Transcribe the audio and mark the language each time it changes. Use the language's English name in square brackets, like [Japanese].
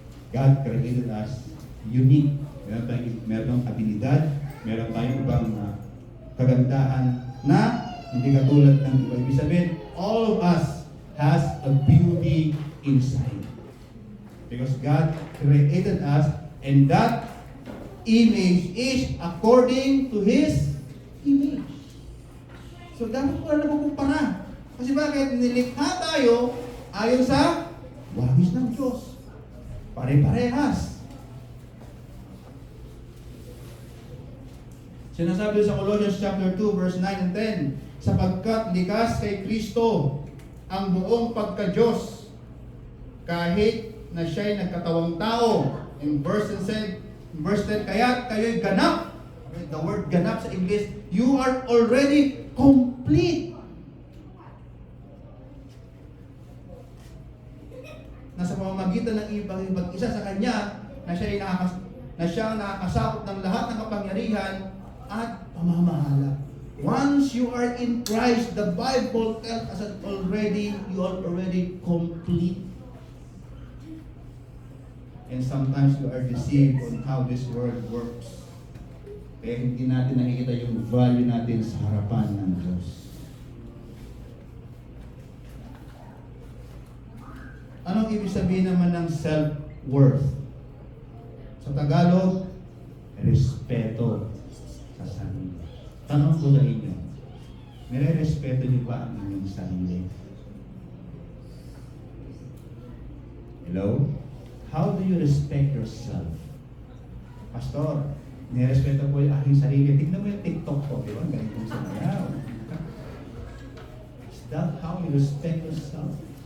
[English] God created us unique. [Filipino] Meron tayong abilidad, meron tayong ibang kagandahan na hindi katulad ng iba. Ibig sabihin, [English] all of us has a beauty inside. Because God created us and that image is according to His image. [Filipino] So dapat ko na nakukumpara. Kasi bakit? Nilikha tayo ayon sa wangis ng Diyos. Pare-parehas. Sinasabi sa Colossians chapter 2 verse 9 and 10, sapagkat likas kay Kristo ang buong pagka-Diyos kahit na siya'y nagkatawang tao. In verse 10, kaya kayo'y ganap. [English] The word ganap sa English, you are already complete. [Filipino] Nasa pamamagitan ng ibang isa sa Kanya na siyang nakakasakop ng lahat ng kapangyarihan at pamamahala. [English] Once you are in Christ, the Bible tells us that you are already complete. And sometimes you are deceived on how this world works. [Filipino] Kaya hindi natin nakikita yung value natin sa harapan ng Diyos. Anong ibig sabihin naman ng self-worth? Sa Tagalog, respeto sa sarili. Tanong ko sa inyo, nire-respeto niyo ba ang inyong sarili? [English] Hello? How do you respect yourself? Pastor, [Filipino] nirespeto ko yung aking sarili. Tignan mo yung TikTok ko, di ba? Ganito sa mayaw. [English] Is that how you respect yourself?